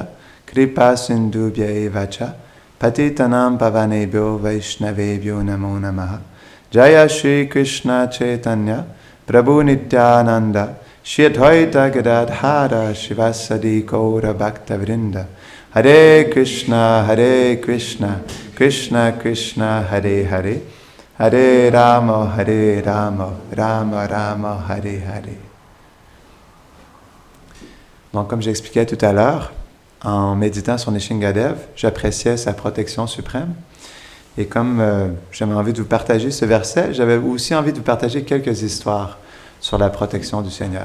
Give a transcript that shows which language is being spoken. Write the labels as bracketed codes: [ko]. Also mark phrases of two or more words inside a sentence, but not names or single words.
[sa] कृप सिन्धुभ्य एवच पतितानाम् पावनेभ्यो वैष्णवेभ्यो नमो नमः जय श्री कृष्ण चैतन्य प्रभु नित्यानन्द श्री अद्वैत गदाधर शिवसादि गौर भक्त वृन्द हरे कृष्ण, कृष्ण कृष्ण, हरे हरे, हरे राम, राम राम, हरे हरे. [fr] Donc, comme j'expliquais tout à l'heure, en méditant sur Nishingadev, j'appréciais sa protection suprême. Et comme j'avais envie de vous partager ce verset, j'avais aussi envie de vous partager quelques histoires sur la protection du Seigneur.